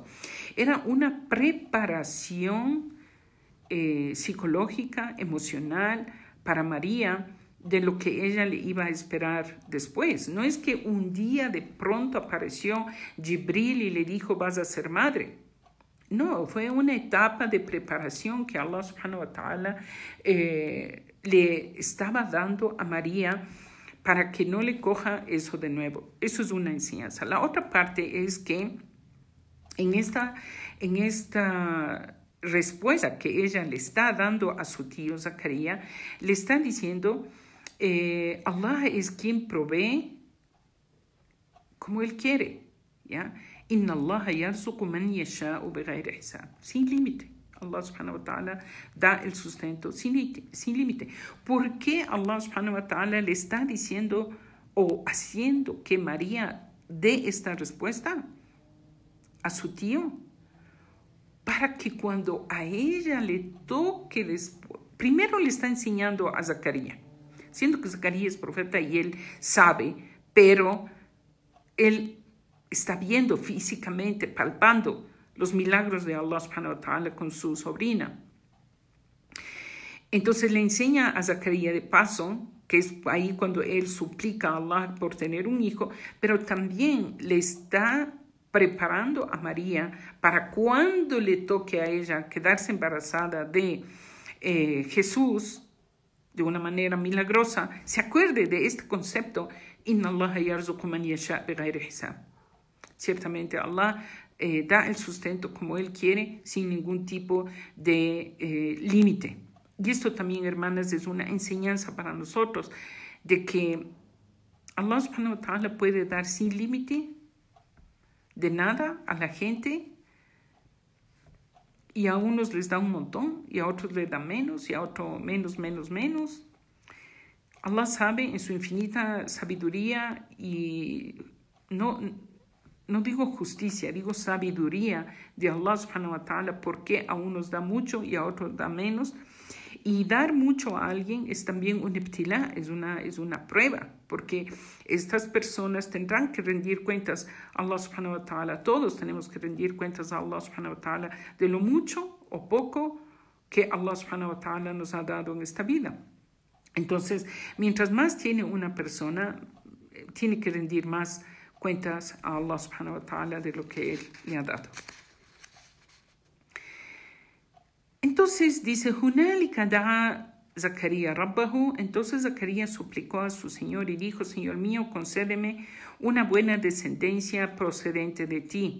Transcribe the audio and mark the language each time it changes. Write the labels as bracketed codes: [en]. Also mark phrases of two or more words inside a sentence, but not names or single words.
[es] Era una preparación psicológica, emocional para María de lo que ella le iba a esperar después. No es que un día de pronto apareció Jibril y le dijo, vas a ser madre. No, fue una etapa de preparación que Allah [ar] سبحانه وتعالى [es] le estaba dando a María para que no le coja eso de nuevo. Eso es una enseñanza. La otra parte es que en esta respuesta que ella le está dando a su tío Zacarías, le está diciendo, Allah es quien provee como Él quiere, ¿ya? [ar] إن الله يرزق من يشاء بغير حساب. [es] Sin límite. Allah [ar] سبحانه وتعالى [es] da el sustento sin límite. ¿Por qué Allah [ar] سبحانه وتعالى [es] le está diciendo o haciendo que María dé esta respuesta a su tío? Para que cuando a ella le toque después, primero le está enseñando a Zacarías, siendo que Zacarías es profeta y él sabe, pero él está viendo físicamente, palpando los milagros de Allah [ar] سبحانه وتعالى [es] con su sobrina. Entonces le enseña a Zacarías de paso, que es ahí cuando él suplica a Allah por tener un hijo, pero también le está preparando a María para cuando le toque a ella quedarse embarazada de Jesús de una manera milagrosa, se acuerde de este concepto, [ar] إن الله يرزق من يشاء بغير حساب. [es] Ciertamente Allah da el sustento como Él quiere, sin ningún tipo de límite. Y esto también, hermanas, es una enseñanza para nosotros, de que Allah [ar] سبحانه وتعالى [es] puede dar sin límite de nada a la gente, y a unos les da un montón, y a otros les da menos, y a otros menos. Allah sabe en su infinita sabiduría, y no digo justicia, digo sabiduría de Allah [ar] سبحانه وتعالى, [es] por qué a unos da mucho y a otros da menos. Y dar mucho a alguien es también un ibtilá, es una prueba, porque estas personas tendrán que rendir cuentas a Allah [ar] سبحانه وتعالى. [es] Todos tenemos que rendir cuentas a Allah [ar] سبحانه وتعالى [es] de lo mucho o poco que Allah [ar] سبحانه وتعالى [es] nos ha dado en esta vida. Entonces, mientras más tiene una persona, tiene que rendir más cuentas a Allah [ar] سبحانه وتعالى [es] de lo que Él le ha dado. Entonces dice, [ar] هنالك دعا زكريا ربه. [es] Entonces Zacarías suplicó a su Señor y dijo, Señor mío, concédeme una buena descendencia procedente de ti.